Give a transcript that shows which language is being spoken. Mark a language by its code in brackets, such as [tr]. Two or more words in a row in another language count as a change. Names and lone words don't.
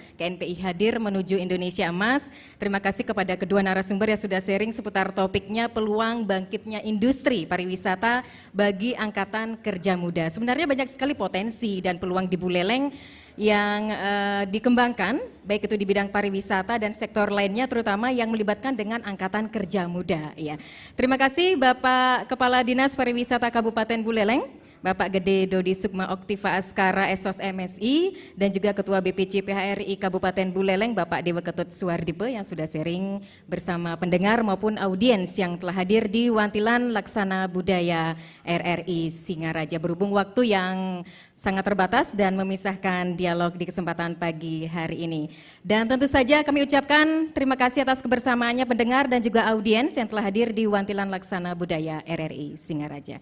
[id] KNPI hadir menuju Indonesia Emas. Terima kasih kepada kedua narasumber yang sudah sharing seputar topiknya peluang bangkitnya industri pariwisata bagi angkatan kerja muda. Sebenarnya banyak sekali potensi dan peluang di Buleleng yang dikembangkan, baik itu di bidang pariwisata dan sektor lainnya, terutama yang melibatkan dengan angkatan kerja muda. Ya. Terima kasih Bapak Kepala Dinas Pariwisata Kabupaten Buleleng, Bapak Gede Dodi Sukma Oktiva Askara Esos MSI, dan juga Ketua BPC PHRI Kabupaten Buleleng, Bapak Dewa Ketut Suwardipe yang sudah sharing bersama pendengar maupun audiens yang telah hadir di Wantilan Laksana Budaya RRI Singaraja. Berhubung waktu yang sangat terbatas dan memisahkan dialog di kesempatan pagi hari ini. Dan tentu saja kami ucapkan terima kasih atas kebersamaannya pendengar dan juga audiens yang telah hadir di Wantilan Laksana Budaya RRI Singaraja.